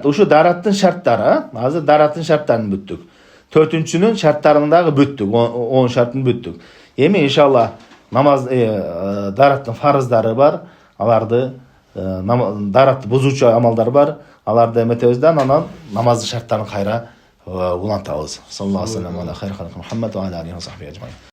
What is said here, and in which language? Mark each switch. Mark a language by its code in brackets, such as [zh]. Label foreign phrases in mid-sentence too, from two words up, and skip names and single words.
[ky] Ушу дараттын шарттары, азыр дараттын шарттарын бүттүк. 4-нчүнүн шарттарын дагы бүттүк, 10 шартын бүттүк. Эми иншалла намаз дараттын фарыздары бар, аларды даратты бузуучу амалдар бар, аларды эметебиз да, анан намаздын шарттарын кайра улантабыз. [ar] صلى الله عليه وسلم على خير خلقه محمد وعلى عليه وصحبه أجمعين.